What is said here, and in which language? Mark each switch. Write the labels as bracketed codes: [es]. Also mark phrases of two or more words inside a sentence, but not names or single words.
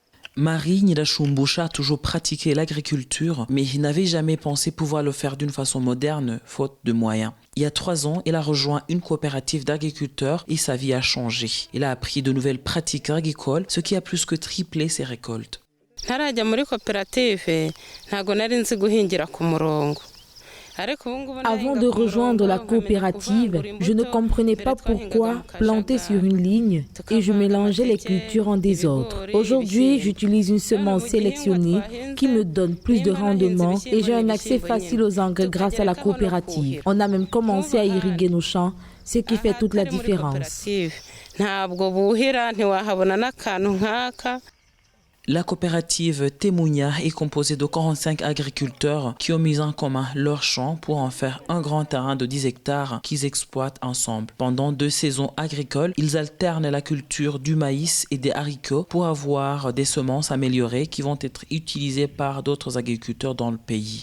[fr] Marie Nyirashumbusha a toujours pratiqué l'agriculture, mais il n'avait jamais pensé pouvoir le faire d'une façon moderne, faute de moyens. Il y a 3 ans, il a rejoint une coopérative d'agriculteurs et sa vie a changé. Il a appris de nouvelles pratiques agricoles, ce qui a plus que triplé ses récoltes. [rw] ntarajya muri koperative ntago nari nzi guhingira ku murongo. [fr] Avant de rejoindre la coopérative, je ne comprenais pas pourquoi planter sur une ligne et je mélangeais les cultures en désordre. Aujourd'hui, j'utilise une semence sélectionnée qui me donne plus de rendement et j'ai un accès facile aux engrais grâce à la coopérative. On a même commencé à irriguer nos champs, ce qui fait toute la différence. [rw] Ntabwo buhira ntiwahabona n'akantu nk'aka. [fr] La coopérative Temunya est composée de 45 agriculteurs qui ont mis en commun leurs champs pour en faire un grand terrain de 10 hectares qu'ils exploitent ensemble. Pendant 2 saisons agricoles, ils alternent la culture du maïs et des haricots pour avoir des semences améliorées qui vont être utilisées par d'autres agriculteurs dans le pays.